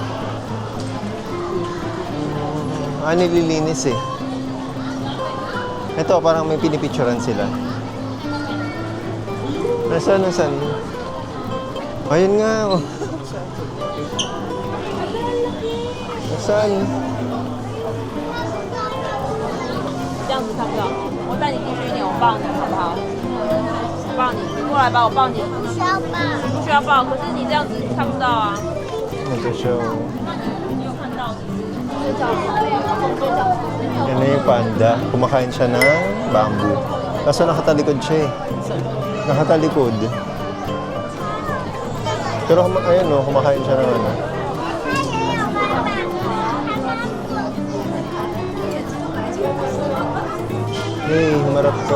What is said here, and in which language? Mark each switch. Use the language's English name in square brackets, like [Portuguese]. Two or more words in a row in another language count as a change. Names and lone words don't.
[Filipino] Nililinis eh. Ito, parang may pinipicturan sila. Nasaan? Ayun nga, oh. Nasaan? [Chinese] 这样子看不到。我带你进去一点，我抱你好不好？我抱你，你过来吧，我抱你。不需要抱。不需要抱，可是你这样子看不到啊。 [Filipino] Ito siya, oh. [Chinese] 你有看到？ [Filipino] Yan na yung panda. Kumakain siya ng bamboo. Kaso nakatalikod siya eh. Nakatalikod. Pero ayun oh, kumakain siya ng ano. Hey, humarap ka.